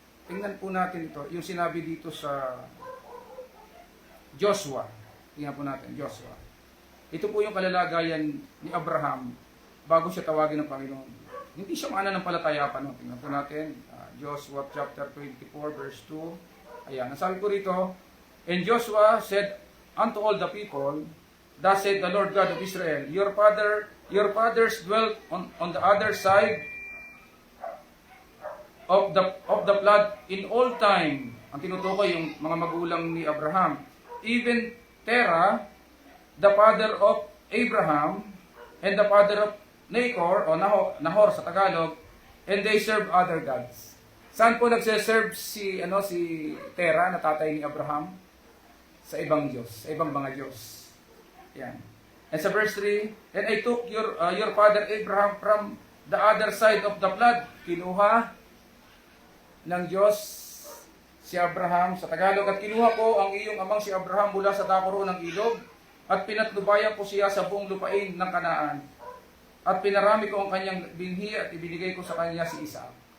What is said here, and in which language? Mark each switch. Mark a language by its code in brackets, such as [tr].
[tl] Tingnan po natin ito, yung sinabi dito sa Joshua. Tingnan po natin, Joshua. Ito po yung kalalagayan ni Abraham bago siya tawagin ng Panginoon. Hindi siya mananampalataya pa. No? Tingnan po natin, Joshua chapter 24 verse 2. Ayan, nasabi po rito, [en] and Joshua said unto all the people, thus said the Lord God of Israel, your fathers dwelt on the other side of the flood in all time. [tl] Ang tinutukoy yung mga magulang ni Abraham. [en] Even Terah, the father of Abraham, and the father of Nahor, [tl] o Nahor sa Tagalog, [en] and they serve other gods. [tl] Saan po nagse-serve si Terah na tatay ni Abraham? Sa ibang Diyos, sa ibang mga Diyos. Yan. [en] And sa verse 3, and I took your father Abraham from the other side of the flood. [tl] Kinuha ng Diyos si Abraham sa Tagalog, at kinuha ko ang iyong amang si Abraham mula sa dakoro ng ilog, at pinatnubayan ko siya sa buong lupain ng Kanaan. At pinarami ko ang kanyang binhi at ibinigay ko sa kanya si Isaac.